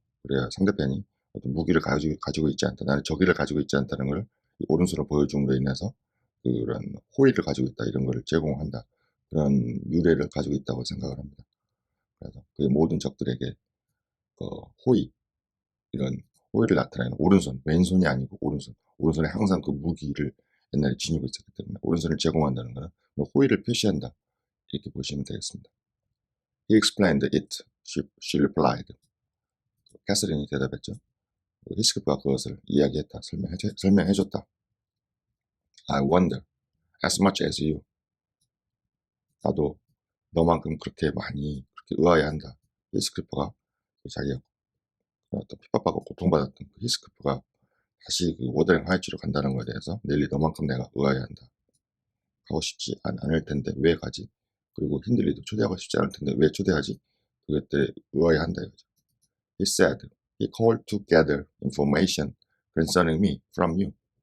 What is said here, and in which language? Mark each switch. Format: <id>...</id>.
<ko>그래야 상대편이 어떤 무기를 가지고 있지 않다, 나는 저기를 가지고 있지 않다는 걸 오른손으로 보여줌으로 인해서 그런 호의를 가지고 있다, 이런 걸 제공한다, 그런 유래를 가지고 있다고 생각을 합니다. 그래서 그의 모든 적들에게 그 호의, 이런 호의를 나타내는 오른손, 왼손이 아니고 오른손에 항상 그 무기를 옛날에 지니고 있었기 때문에 오른손을 제공한다는 것은 호의를 표시한다, 이렇게 보시면 되겠습니다.</ko> <en>He explained it, she replied.</en> <ko>캐서린이 대답했죠. 히스클리퍼가 그것을 이야기했다, 설명해줬다.</ko> <en>I wonder, as much as you.</en> <ko>나도 너만큼 그렇게 많이 그렇게 의아해한다. 히스클리퍼가 자기가 어떤 핍박받고 고통받았던 그 히스클리퍼가 다시 그 워더링 하이츠로 간다는 것에 대해서 닐리 너만큼 내가 의아해한다. 가고 싶지 않을 텐데 왜 가지? 그리고 힌들리도 초대하고 싶지 않을 텐데 왜 초대하지? 그것들에 의아해한다 이거죠.</ko> <en>He said he called to gather information concerning me from you.</en>